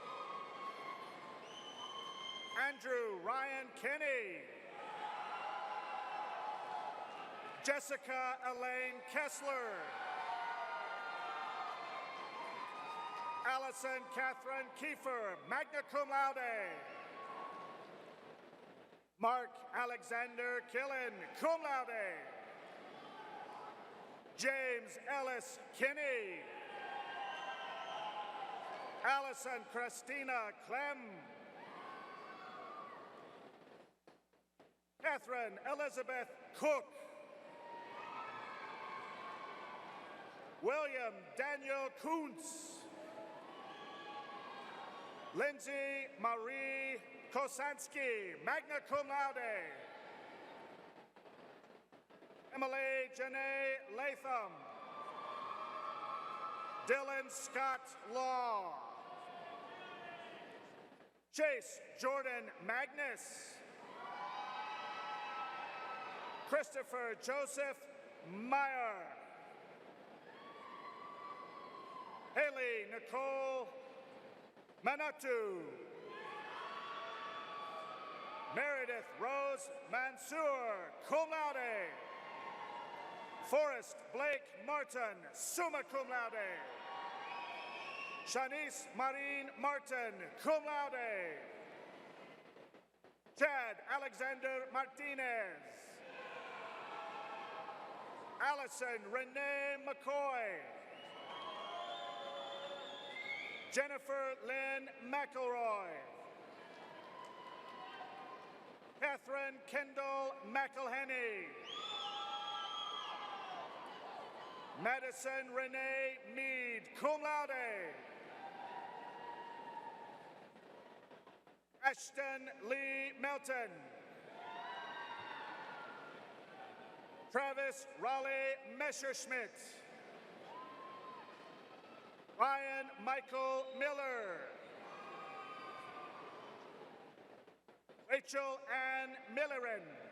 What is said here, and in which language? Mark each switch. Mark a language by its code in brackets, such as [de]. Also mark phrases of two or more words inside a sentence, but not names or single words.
[en] Andrew Ryan Kinney. Jessica Elaine Kessler. Allison Catherine Kiefer, [la] magna cum laude. [en] Mark Alexander Killen, [la] cum laude. [en] James Ellis Kinney. Allison Christina Clem. Catherine Elizabeth Cook. William Daniel Kuntz. Lindsay Marie Kosansky, [la] magna cum laude. [en] Emily Janae Latham. Dylan Scott Law. Chase Jordan Magnus. Christopher Joseph Meyer. Haley Nicole Manatu. Meredith Rose Mansour, [la] cum laude. [en] Forrest Blake Martin, [la] summa cum laude. [en] Shanice Marine Martin, [la] cum laude. [en] Chad Alexander Martinez. Allison Renee McCoy. Jennifer Lynn McElroy. Catherine Kendall McElhenney. Madison Renee Mead, [la] cum laude. [en] Ashton Lee Melton. Travis Raleigh Messerschmidt. Ryan Michael Miller. Rachel Ann Millerin.